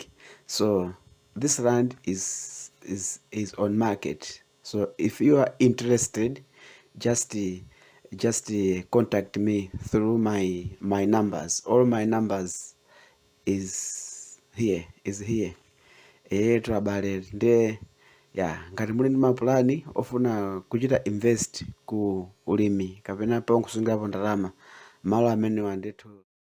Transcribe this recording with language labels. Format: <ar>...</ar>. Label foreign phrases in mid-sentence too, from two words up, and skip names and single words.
<en>So this land is on market. So if you are interested, just contact me through my numbers. All my numbers is here.</en> <ny>Twabale nde ya ngati muli ndi mapulani ofuna kuchita invest ku ulimi kapena pa nkusungirapo ndalama malo amene wandetu</ny>